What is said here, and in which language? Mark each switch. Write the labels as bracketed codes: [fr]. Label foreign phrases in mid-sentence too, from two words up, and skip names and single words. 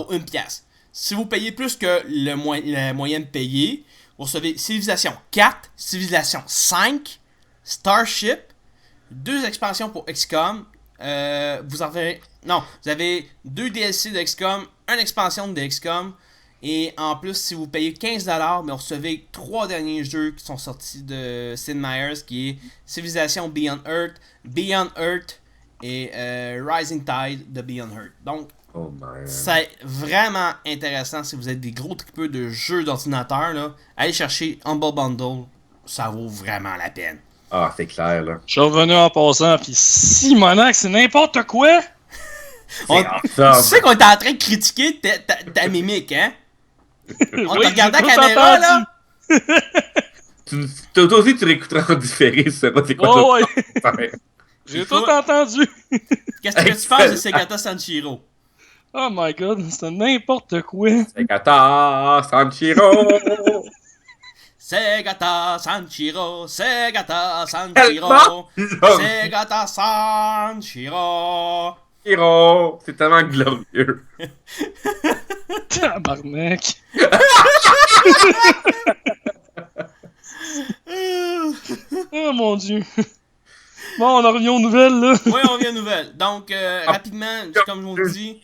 [fr] Pour 1$. Si vous payez plus que la moyenne payée, vous recevez Civilization 4, Civilization 5, Starship, 2 expansions pour XCOM. Vous avez 2 DLC de XCOM, 1 expansion de XCOM. Et en plus, si vous payez 15$, mais vous recevez 3 derniers jeux qui sont sortis de Sid Meier's, qui est Civilization Beyond Earth et Rising Tide de Beyond Earth. Donc, c'est vraiment intéressant si vous êtes des gros tripeux de jeux d'ordinateur. Là, allez chercher Humble Bundle, ça vaut vraiment la peine. Ah, c'est clair, là. Je suis revenu en passant, pis Simonac, c'est n'importe quoi! Tu sais qu'on est en train de critiquer ta mimique, hein? On te regarde à la caméra, là? Toi aussi, tu réécouteras en différé, tu sais pas c'est quoi. Oh, ouais. J'ai tout entendu. Qu'est-ce que tu penses de Segata Sanshiro? [en] Oh my god, [fr] c'est n'importe quoi. Segata Sanshiro! Segata Sanshiro, Segata Sanshiro, Segata Sanshiro. Hiro, c'est tellement glorieux. Tabarnak. Oh mon dieu. Bon, on en revient aux nouvelles, là. Oui, on revient aux nouvelles. Donc, rapidement, comme je vous dis.